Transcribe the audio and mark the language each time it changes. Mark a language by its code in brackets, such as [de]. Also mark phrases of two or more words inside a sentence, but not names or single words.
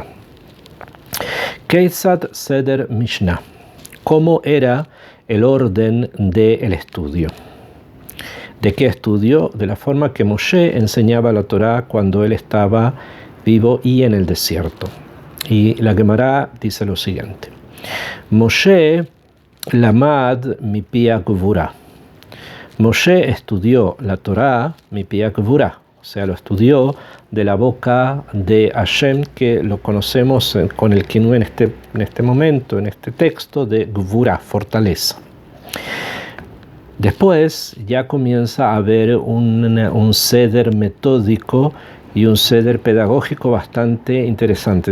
[he] כיצד סדר משנה. [es] ¿Cómo era el orden del estudio? ¿De qué estudio? De la forma que Moshe enseñaba la Torá cuando él estaba vivo y en el desierto. Y la Gemara dice lo siguiente: [he] משה למד מפי גבורה. [es] Moshe estudió la Torá [he] מפי גבורה, [es] o sea, lo estudió de la boca de Hashem, que lo conocemos con el kinú en este momento, en este texto, de gvura, fortaleza. Después ya comienza a haber un ceder metódico y un ceder pedagógico bastante interesante.